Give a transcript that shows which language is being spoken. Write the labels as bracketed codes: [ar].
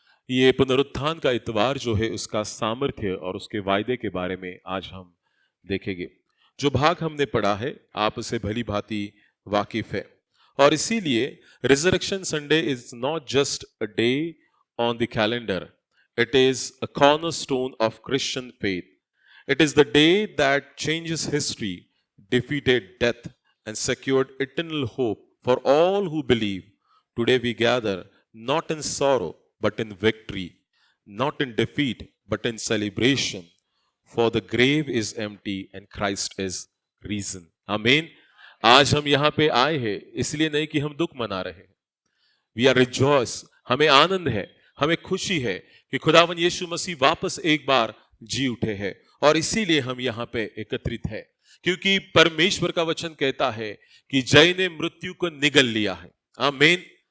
[hi] ये पुनरुत्थान का इतवार जो है उसका सामर्थ्य और उसके वायदे के बारे में आज हम देखेंगे। जो भाग हमने पढ़ा है आप उसे भली भांति वाकिफ है, और इसीलिए [en] Resurrection Sunday is not just a day on the calendar, it is a cornerstone of Christian faith. It is the day that changes history, defeated death, and secured eternal hope for all who believe. Today we gather not in sorrow but in victory, not in defeat but in celebration. For the grave is empty and Christ is risen. Amen. [hi] आज हम यहाँ पे आए हैं इसलिए नहीं कि हम दुख मना रहे हैं। [en] We are rejoice. [hi] हमें आनंद है, हमें खुशी है कि खुदावन यीशु मसीह वापस एक बार जी उठे हैं, और इसीलिए हम यहाँ पे एकत्रित है, क्योंकि परमेश्वर का वचन कहता है कि जय ने मृत्यु को निगल लिया है। आमीन।